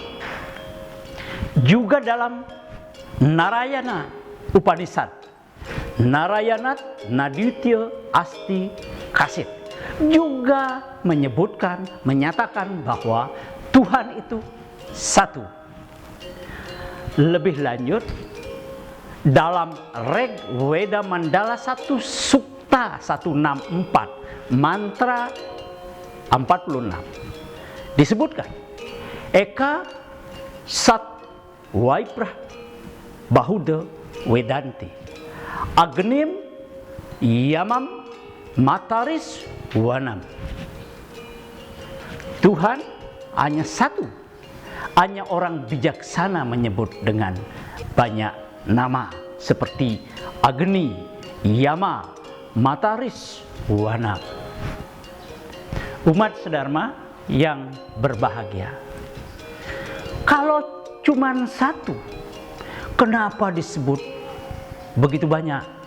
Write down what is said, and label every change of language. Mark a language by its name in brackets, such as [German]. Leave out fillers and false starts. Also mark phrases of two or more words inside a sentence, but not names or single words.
[Indonesian] Juga dalam Narayana Upanishad, [Sanskrit] Narayanat Naditya Asti Kasit, [Indonesian] juga menyebutkan, menyatakan bahwa Tuhan itu satu. Lebih lanjut, dalam Rig Veda Mandala 1 Sukta 164 mantra 46 disebutkan [Sanskrit] Eka Sat Waiprah Bahuda Vedanti Agnim Yamam Mataris Wanam. [Indonesian] Tuhan hanya satu. Hanya orang bijaksana menyebut dengan banyak nama seperti Agni, Yama, Mataris, Wana. Umat sedharma yang berbahagia, kalau cuma satu, kenapa disebut begitu banyak?